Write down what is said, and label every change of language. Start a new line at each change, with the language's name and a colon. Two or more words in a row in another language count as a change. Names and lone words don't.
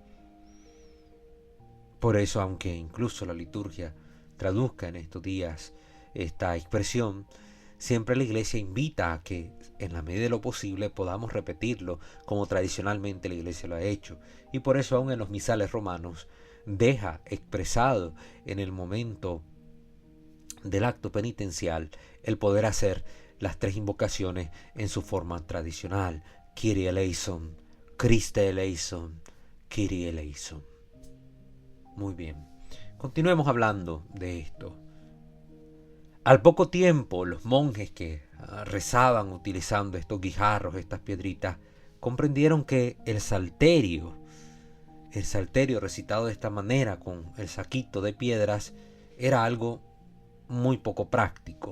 Spanish: Por eso, aunque incluso la liturgia traduzca en estos días esta expresión, siempre la Iglesia invita a que en la medida de lo posible podamos repetirlo como tradicionalmente la Iglesia lo ha hecho. Y por eso aún en los misales romanos deja expresado en el momento del acto penitencial el poder hacer las tres invocaciones en su forma tradicional:
Greek: Κύριε ἐλέησον, Χριστὲ ἐλέησον, Κύριε ἐλέησον.
Spanish: Muy bien, continuemos hablando de esto. Al poco tiempo, los monjes que rezaban utilizando estos guijarros, estas piedritas, comprendieron que el salterio recitado de esta manera con el saquito de piedras era algo muy poco práctico.